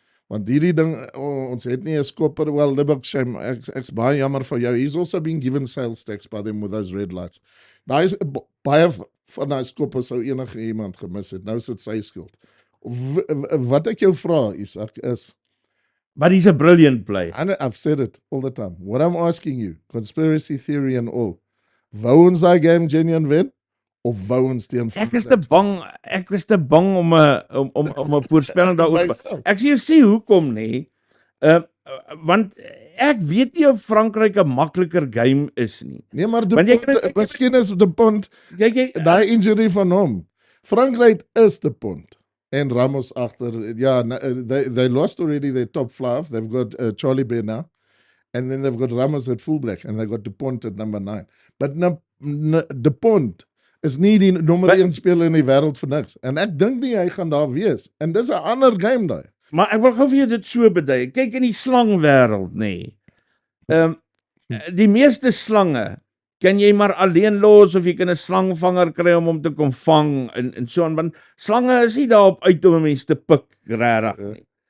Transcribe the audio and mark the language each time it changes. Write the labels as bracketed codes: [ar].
[af] Want hierdie ding, ons het nie 'n skopper. Well, Libok shame, ek's baie jammer vir jou. [en] He's also been given sales tax by them with those red lights. [af] Daai is baie van daai skoppers sou enige iemand gemis het. Nou is dit sy skuld. Wat ek jou vra, Isak, is [en] But he's a brilliant player. I've said it all the time. What I'm asking you, conspiracy theory and all, [af] wou ons daai game genuine wen? Of wou ons teen Ek is te bang om 'n voorspelling daaroor. Ek sê jy sien hoekom nie. Want ek weet nie of Frankryk 'n makliker game is nie. Nee, maar miskien is die punt daai injury van hom. Frankryk is die punt. En Ramos agter. [en] Ja, they lost already their top 5. They've got Charlie Bear now. And then they've got Ramos at fullback and they got Dupont at number 9. [af] But Dupont is nie die nommer 1 speler in die wêreld vir niks. En ek dink nie hy gaan daar wees. En dis 'n ander game daai. Maar ek wil gou vir jou dit so bedui. Kyk in die slangwêreld, nê. Die meeste slange kan jy maar alleen los of jy kan 'n slangvanger kry om hom te kom vang en so aan, want slange is nie daarop uit om 'n mens te pik regtig nie.